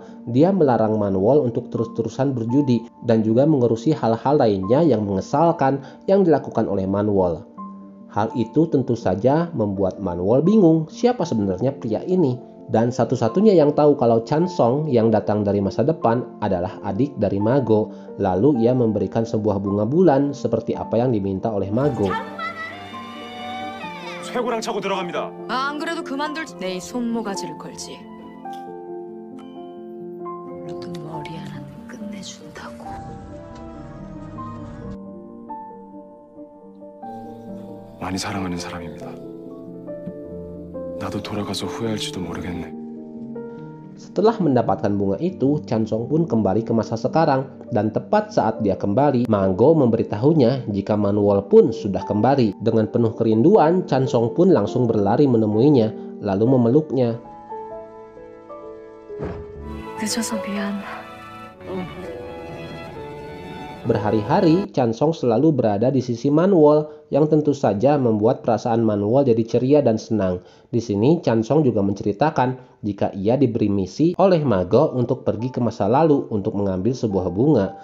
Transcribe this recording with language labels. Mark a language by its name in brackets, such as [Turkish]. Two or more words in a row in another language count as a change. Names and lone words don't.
[Indonesian] Dia melarang Manwol untuk terus-terusan berjudi dan juga mengurusi hal-hal lainnya yang mengesalkan yang dilakukan oleh Manwol. Hal itu tentu saja membuat Manwol bingung siapa sebenarnya pria ini. Dan satu-satunya yang tahu kalau Chan Song yang datang dari masa depan adalah adik dari Mago. Lalu ia memberikan sebuah bunga bulan seperti apa yang diminta oleh Mago. [Korean] 쇠고랑 차고 들어갑니다. 안 그래도 그만둘 내 손모가지를 걸지. 너도 머리 하나는 끝내준다고. 많이 사랑하는 사람입니다. 나도 돌아가서 후회할지도 모르겠네. [Indonesian] Setelah mendapatkan bunga itu, Chan Song pun kembali ke masa sekarang. Dan tepat saat dia kembali, Mago memberitahunya jika Manwol pun sudah kembali. Dengan penuh kerinduan, Chan Song pun langsung berlari menemuinya, lalu memeluknya. [Korean] 늦어서 미안. [Indonesian] Berhari-hari, Chan Song selalu berada di sisi Manwol, yang tentu saja membuat perasaan Manwol jadi ceria dan senang. Di sini, Chan Song juga menceritakan jika ia diberi misi oleh Mago untuk pergi ke masa lalu untuk mengambil sebuah bunga.